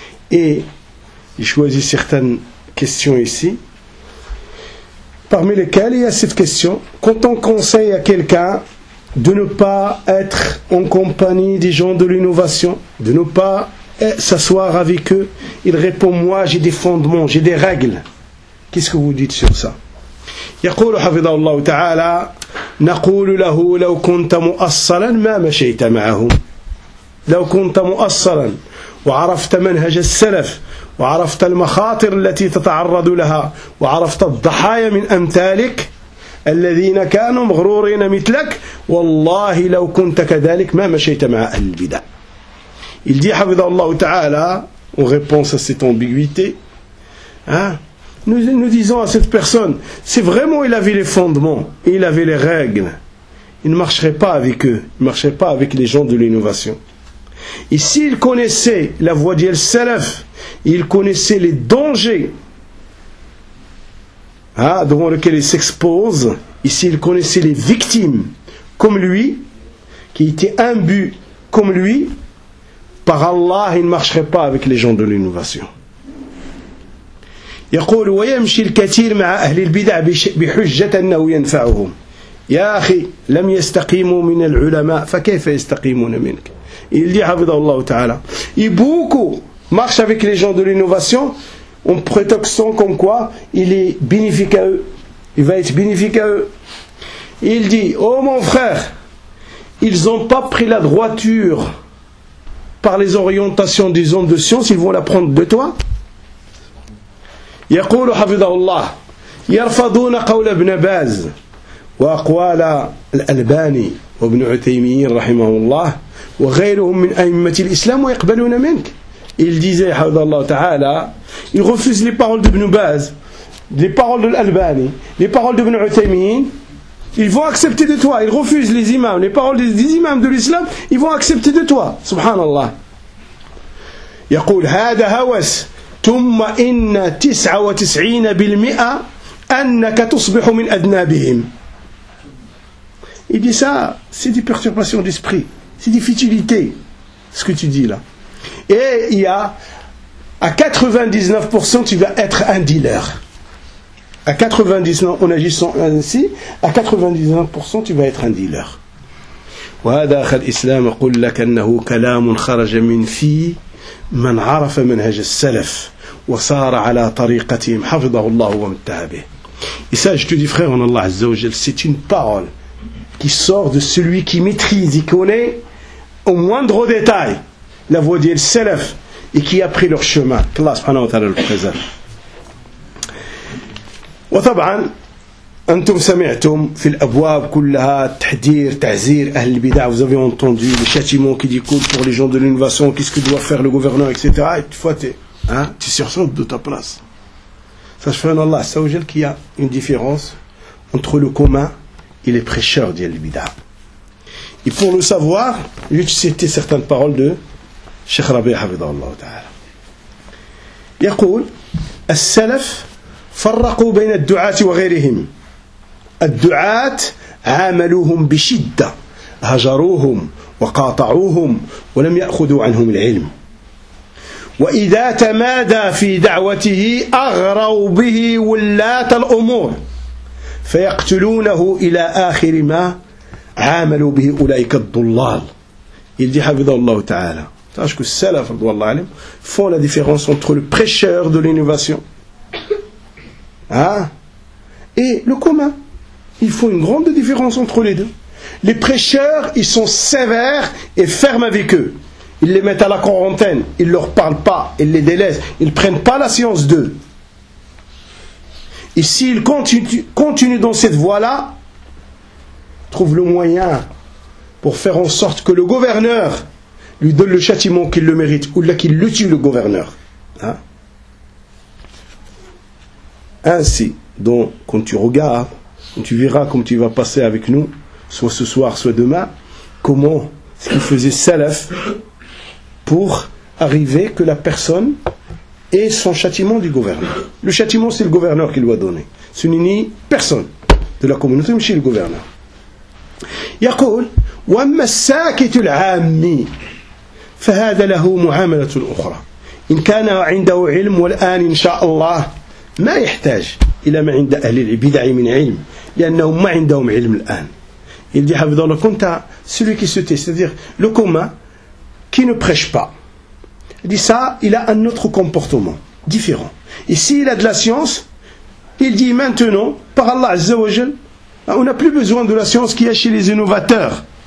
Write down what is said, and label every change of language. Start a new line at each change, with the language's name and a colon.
French: Et j'ai choisi certaines questions ici, parmi lesquelles il y a cette question. Quand on conseille à quelqu'un de ne pas être en compagnie des gens de l'innovation, de ne pas s'asseoir avec eux, il répond, moi j'ai des fondements, j'ai des règles. Qu'est-ce que vous dites sur ça?
Arabic: يقول حفظه الله تعالى نقول له لو كنت مؤصلا ما مشيت معهم. لو كنت مؤصلا وعرفت منهج السلف وعرفت المخاطر التي تتعرض لها وعرفت الضحايا من أمثالك الذين كانوا مغرورين مثلك والله لو كنت كذلك ما مشيت مع أهل البدع.
French: Il dit, Hafidhahullah Ta'ala, en réponse à cette ambiguïté, nous disons à cette personne, si vraiment il avait les fondements, il avait les règles, il ne marcherait pas avec eux, il ne marcherait pas avec les gens de l'innovation. Et s'il connaissait la voie d'Yel Salaf, il connaissait les dangers devant lesquels il s'expose, et s'il connaissait les victimes comme lui, qui étaient imbues comme lui, par Allah, il ne marcherait pas avec les gens de l'innovation.
Arabic: يقول ويمشي الكثير مع أهل البدع بحجة أنه ينفعهم. يا أخي لم يستقيموا من العلماء فكيف يستقيمون منك؟
French: Il dit,
Arabic: حفظه الله تعالى,
French: et beaucoup marchent avec les gens de l'innovation en prétextant comme quoi il est bénéfique à eux, il va être bénéfique à eux. Il dit, oh mon frère, ils n'ont pas pris la droiture par les orientations des hommes de science, ils vont la prendre de toi.
Arabic: يقول حفظه الله يرفضون قول ابن باز وأقوال الألباني وابن عثيمين رحمه الله وغيرهم من أئمة الإسلام ويقبلون منك.
French: Il disait,
Arabic: حفظه الله تعالى,
French: il refuse les paroles d'Ibn Baz, les paroles de l'Albani, les paroles d'Ibn Uthaymin, ils vont accepter de toi. Ils refusent les imams, les paroles des imams de l'islam, ils vont accepter de toi. Subhanallah.
Arabic: يقول هذا هوس ثم إن 99% أنك تصبح من أذنابهم.
French: Il dit ça, c'est des perturbations d'esprit, c'est des futilités, ce que tu dis là. Et il y a, à 99%, tu vas être un dealer. À 99%, en agissant ainsi, à 99%, tu vas être un dealer.
Arabic: وَهَذَا الْإِسْلَامُ أَقُلْ لَكَ أَنَّهُ كَلَامٌ خَرَجَ مِنْ فِي مَنْ عَرَفَ مَنْهَجَ السَّلَفِ وَصَارَ عَلَى طَرِيقَتِهِمْ حَفِظَهُ اللَّهُ وَمَتَّهَبِهِ.
French: Et ça, je te dis, frère, en Allah Azza wa Jal, c'est une parole qui sort de celui qui maîtrise, qui connaît au moindre détail la voie des salaf et qui a pris leur chemin. Qu'Allah subhanahu wa ta'ala le préserve.
Arabic: وطبعا انتم سمعتم في الابواب كلها تحذير تعزير اهل البدع.
French: Vous avez entendu les châtiments qui découlent pour les gens de l'innovation, qu'est-ce que doit faire le gouvernement, etc. Et toi, tu sursautes de ta place. Sache frère en Allah azza wa jal qu'il y a une différence entre le commun et les prêcheurs d'ahl al-bid'a. Et pour le savoir, je vais citer certaines paroles de Cheikh Rabi Hafidhahu Allah ta'ala.
Arabic: يقول السلف فرقوا بين الدعاة وغيرهم. الدعاة عاملوهم بشدة هجروهم وقاطعوهم ولم يأخذوا عنهم العلم وإذا تمادى في دعوته أغروا به ولاة الأمور فيقتلونه إلى آخر ما عاملوا به أولئك الضلال.
French: Il dit
Arabic: حفظه الله تعالى,
French: sache que salaf font la différence entre le prêcheur de l'innovation et le commun. Ils font une grande différence entre les deux. Les prêcheurs, ils sont sévères et fermes avec eux. Ils les mettent à la quarantaine, ils ne leur parlent pas, ils les délaissent, ils ne prennent pas la science d'eux. Et s'ils continuent dans cette voie-là, ils trouvent le moyen pour faire en sorte que le gouverneur lui donne le châtiment qu'il le mérite, ou là qu'il le tue le gouverneur. Ainsi, donc, quand tu regardes, quand tu verras comme tu vas passer avec nous, soit ce soir, soit demain, comment ce qu'il faisait salaf pour arriver que la personne ait son châtiment du gouverneur. Le châtiment, c'est le gouverneur qui doit donner. Ce n'est ni personne de la communauté, mais c'est le gouverneur.
Arabic: يقول وما الساكت العامي فهذا له معاملة أخرى إن كان عنده علم والآن إن شاء الله ما يحتاج إلى ما عند أهل البدع من علم لأنهم ما عندهم علم الآن.
French: Il dit
Arabic: حفظه الله كنت
French: celui qui se tait, c'est-à-dire le commun qui ne prêche pas. Il dit ça, il a un autre comportement différent. Et s'il a de la science, il dit maintenant par Allah Azza wa Jal, on n'a plus besoin de la science qu'il y a chez les innovateurs.